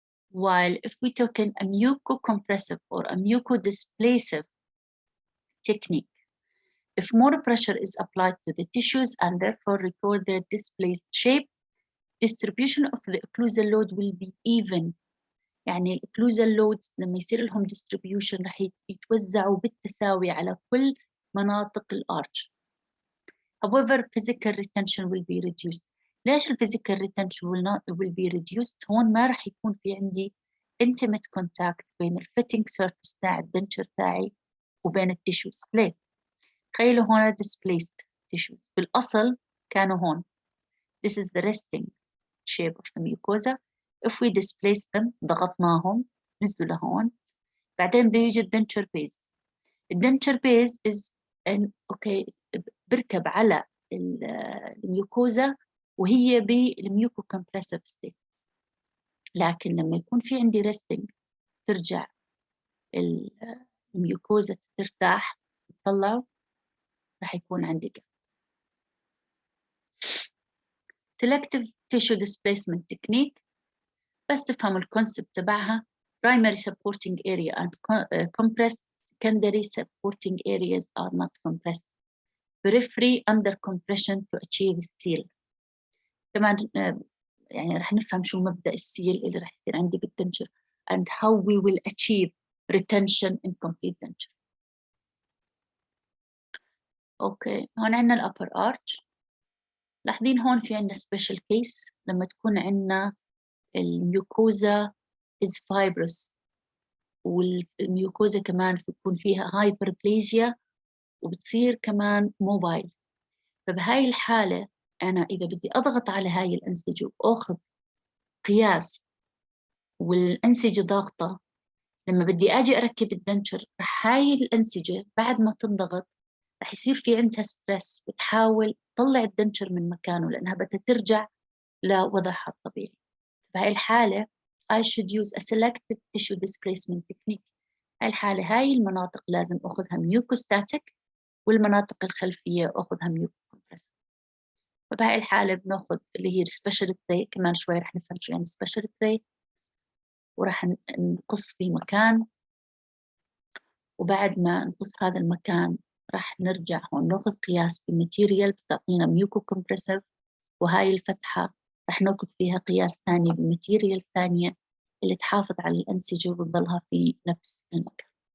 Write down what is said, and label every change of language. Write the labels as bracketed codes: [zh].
[en] While if we took a mucocompressive or a mucodisplacive technique, if more pressure is applied to the tissues and therefore record their displaced shape, distribution of the occlusal load will be even. [ar] يعني occlusal loads لما يصير لهم distribution رح يتوزعوا بالتساوي على كل مناطق الارش. [en] However, physical retention will be reduced. [ar] ليش [en] physical retention will be reduced؟ [ar] هون ما رح يكون في عندي [en] intimate contact [ar] بين fitting surface تاع الدنشر تاعي وبين التيشوز. ليه؟ تخيلوا هون displaced tissues بالأصل كانوا هون. [en] This is the resting shape of the mucosa. If we displace them, [ar] ضغطناهم نزلوا لهون. بعدين بيجي الدنشر base. الدنشر base is okay بركب على الميوكوزا وهي بالميوكوكمبرسيف ستيت. لكن لما يكون في عندي resting ترجع الميوكوزا ترتاح تطلع، راح يكون عندي gap. [en] Selective tissue displacement technique، [ar] بس تفهموا الكونسبت تبعها. [en] primary supporting area and compressed secondary supporting areas are not compressed. Periphery under compression to achieve seal. [ar] طبعا يعني رح نفهم شو مبدأ السيل اللي رح يصير عندي بالدنشر [en] and how we will achieve retention in complete denture. [ar] اوكي هون عندنا الupper arch. لاحظين هون في عندنا [en] special case [ar] لما تكون عندنا الميوكوزا is fibrous والميوكوزا كمان بتكون فيها hyperplasia وبتصير كمان موبايل. فبهاي الحالة أنا إذا بدي أضغط على هاي الأنسجة وأخذ قياس والأنسجة ضاغطة، لما بدي أجي أركب الدنشر رح هاي الأنسجة بعد ما تنضغط رح يصير في عندها ستريس وتحاول تطلع الدنشر من مكانه لأنها بدها ترجع لوضعها الطبيعي. بهاي الحالة [en] I should use a selective tissue displacement technique. [ar] هاي الحالة هاي المناطق لازم أخذها mucostatic والمناطق الخلفية أخذها mucocompressive. فبهاي الحالة بناخذ اللي هي special tray. كمان شوي رح نفهم شو يعني special tray ورح نقص في مكان، وبعد ما نقص هذا المكان رح نرجع هون ناخذ قياس بماتيريال بتعطينا mucocompressive، وهاي الفتحة رح ناخذ فيها قياس ثاني بماتيريال ثانية اللي تحافظ على الأنسجة وتضلها في نفس المكان.